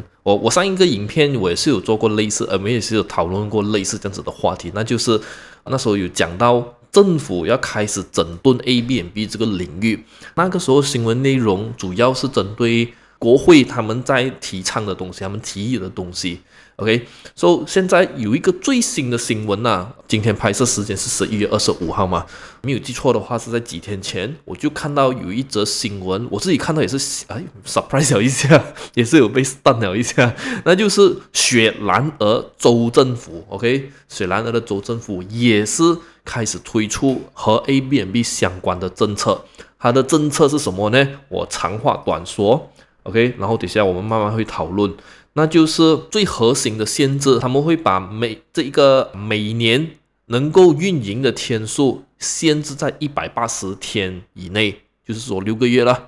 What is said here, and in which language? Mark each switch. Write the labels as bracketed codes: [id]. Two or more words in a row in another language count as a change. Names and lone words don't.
[zh] 我上一個影片我也是有做過類似，我們也是有討論過類似這樣子的話題，那就是那時候有講到政府要開始整頓 Airbnb 這個領域。那個時候新聞內容主要是針對國會他們在提倡的東西，他們提議的東西。 [en] OK，so [zh] 現在有一個最新的新聞啊，今天拍攝時間是11月25號嘛，沒有記錯的話是在幾天前，我就看到有一則新聞，我自己看到也是surprise 了一下，也是有被 stun 了一下，那就是雪蘭莪州政府 ，OK， 雪蘭莪的州政府也是開始推出和 Airbnb 相關的政策，它的政策是什麼呢？我長話短說 ，OK， 然後等下我們慢慢會討論。那就是最核心的限制，他們會把每年能夠運營的天數限制在180天以內，就是說6個月了。